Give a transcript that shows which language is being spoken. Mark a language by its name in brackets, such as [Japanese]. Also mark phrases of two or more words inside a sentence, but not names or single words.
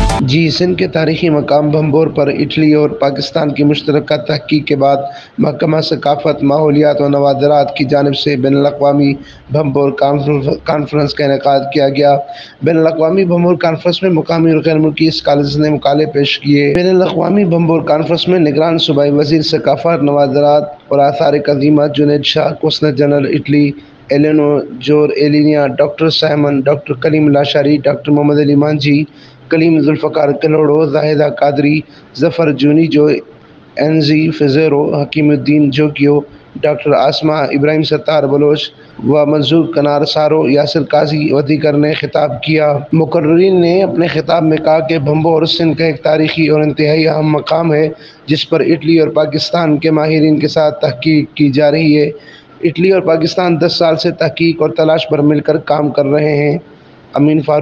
[Urdu] جی، سندھ کے تاریخی مقام بھنبھور پر اٹلی اور پاکستان کی مشترکہ تحقیق کے بعد محکمہ ثقافت، ماحولیات و نوادرات کی جانب سے بین الاقوامی بھنبھور کانفرنس کا انعقاد کیا گیا. بین الاقوامی بھنبھور کانفرنس میں مقامی اور غیر ملکی اسکالرز نے مقالے پیش کیے. بین الاقوامی بھنبھور کانفرنس میں نگران صوبائی وزیر ثقافت، نوادرات اور آثار قدیمہ جنید شاہ، قونصل جنرل اٹلی ایلینور ایلینیا، ڈاکٹر سائمن، ڈاکٹر کلیم لاشاری، ڈاکٹر محمد علی مانجھی، کلیم ذوالفقار کلوڑو، زاہدہ قادری، ظفر جونیجو، این زی فزیرو، حکیم الدین جوگیو، ڈاکٹر آسمہ، ابراہیم ستار بلوچ و منصور کنار سارو، یاسر قاضی و دیگر نے خطاب کیا. مقررین نے اپنے خطاب میں کہا کہ بھنبھور سندھ کا ایک تاریخی اور انتہائی اہم مقام ہے، جس پر اٹلی اور پاکستان کے ماہرین کے ساتھ تحقیق کی جا رہی ہے. اٹلی اور پاکستان 10 سال سے تحقیق اور تلاش پر مل کر کام کر رہے ہیں.